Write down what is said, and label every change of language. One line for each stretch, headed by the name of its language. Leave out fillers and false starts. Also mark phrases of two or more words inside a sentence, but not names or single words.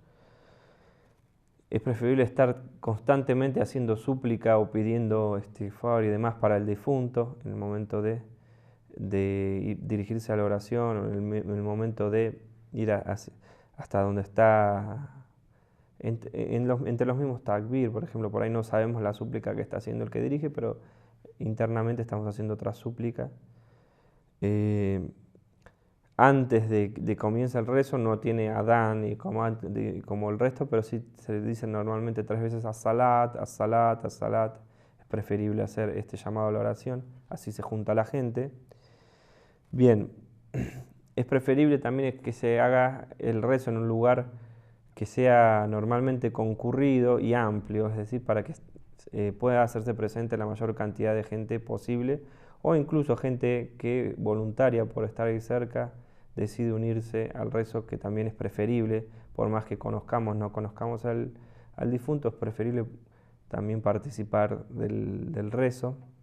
Spanish: Es preferible estar constantemente haciendo súplica o pidiendo favor y demás para el difunto en el momento de dirigirse a la oración o en el momento de ir hasta donde está, entre los mismos takbir, por ejemplo. Por ahí no sabemos la súplica que está haciendo el que dirige, pero internamente estamos haciendo otra súplica. Antes de comienza el rezo no tiene adán y como el resto, pero sí se dice normalmente 3 veces
Arabic: الصلاة، الصلاة، الصلاة.
Spanish: Es preferible hacer este llamado a la oración, así se junta la gente. Bien, es preferible también que se haga el rezo en un lugar que sea normalmente concurrido y amplio, es decir, para que pueda hacerse presente la mayor cantidad de gente posible, o incluso gente que voluntaria por estar ahí cerca decide unirse al rezo, que también es preferible, por más que no conozcamos al difunto, es preferible también participar del rezo.